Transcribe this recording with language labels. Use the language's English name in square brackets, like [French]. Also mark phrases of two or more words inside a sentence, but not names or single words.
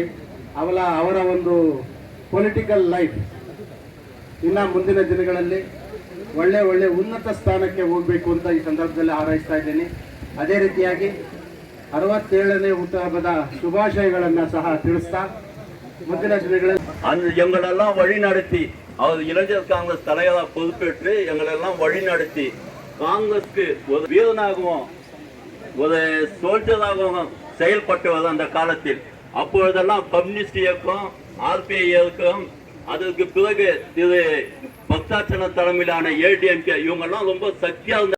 [Kannada] ಅವರ ಒಂದು [English] political life [Kannada] ಇನ್ನು ಮುಂದಿನ ದಿನಗಳಲ್ಲಿ ಒಳ್ಳೆ ಉನ್ನತ ಸ್ಥಾನಕ್ಕೆ ಹೋಗಬೇಕು ಅಂತ ಈ ಸಂದರ್ಭದಲ್ಲಿ ಹಾರೈಸ್ತಾ ಇದ್ದೀನಿ. ಅದೇ ರೀತಿಯಾಗಿ 67ನೇ ಹುಟ್ಟುಹಬ್ಬದ ಶುಭಾಶಯಗಳನ್ನು ಸಹ ತಿಳಿಸ್ತಾ ಮುಂದಿನ ದಿನಗಳಲ್ಲಿ [Tamil] எங்களெல்லாம் வழி நடத்தி அவர் இளைஞர் காங்கிரஸ் தலைவராக பொறுப்பேற்று எங்களெல்லாம் வழி நடத்தி காங்கிரஸ்க்கு ஒரு வீரனாகவும் ஒரு சோல்ஜராகவும் செயல்பட்டுவது அந்த காலத்தில். அப்பொழுதெல்லாம் கம்யூனிஸ்ட் இயக்கம், RPI இயக்கம், அதற்கு பிறகு திரு பக்தாச்சன தலைமையிலான ADMK இவங்கெல்லாம் ரொம்ப சக்தியாக